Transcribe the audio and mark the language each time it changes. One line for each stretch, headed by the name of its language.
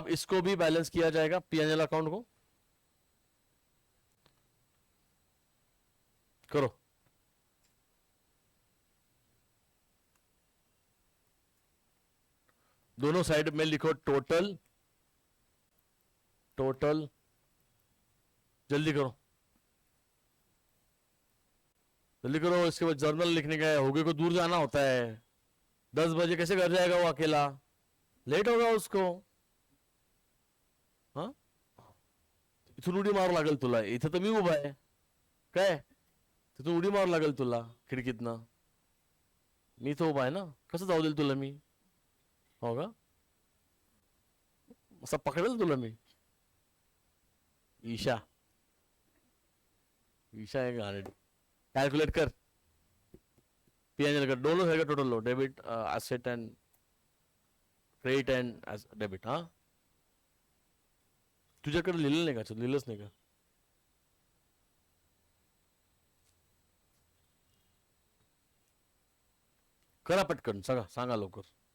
Hindi: अब इसको भी बैलेंस किया जाएगा पीएनएल अकाउंट को, करो, दोनों साइड में लिखो टोटल, टोटल जल्दी करो, जल्दी करो, इसके बाद जर्नल लिखने का है, होगे को दूर जाना होता है, 10 बजे कैसे घर जाएगा वो अकेला, लेट होगा उसको.
Marathi: हा, इथून उडी मारू लागेल तुला, इथं तर मी उभा आहे काय, तिथून उडी मारू लागेल तुला खिडकीतनं, मी इथं उभा आहे ना, कसं जाऊ देईल तुला मी, हो का, असं पकडेल तुला मी.
Hindi: ईशा, ईशा है गाड़ी, कैलकुलेट कर, पीएनएल का दोनों साइड का total low, debit asset and credit and debit.
Marathi: हाँ तुझ्याकडे लिहिलं नाही का, लिहिलंच नाही का, करा पटकन, सांगा सांगा लवकर.